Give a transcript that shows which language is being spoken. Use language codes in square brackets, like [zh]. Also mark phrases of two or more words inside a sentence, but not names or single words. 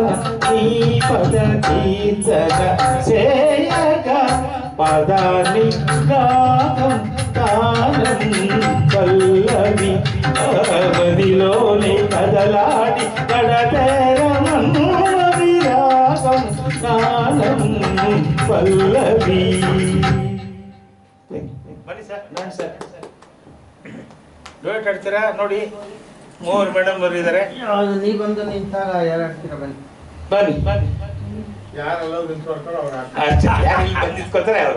[te] నీ పద కీర్తన చేయక పదాని రాగం తానం పల్లవి మదిలోని కదలాడి కడతేరమను విరాగం తానం ಪಲ್ಲವಿ. [kn] ಬನ್ನಿ ಸರ್, ನೋಡಿ ಸರ್, ಡೋಟ್ ಆಡ್ತೀರಾ ನೋಡಿ. ಮೂವರು ಮೇಡಮ್ ಅವರು ಇದ್ದಾರೆ. ನೀ ಬಂದು ನಿಂತಾಗ ಯಾರು ಆಡ್ತೀರಾ? ಬನ್ನಿ ಬನ್ನಿ ಬನ್ನಿ. ನಿಂತ್ಕೊತಾರೆ ಅವರು.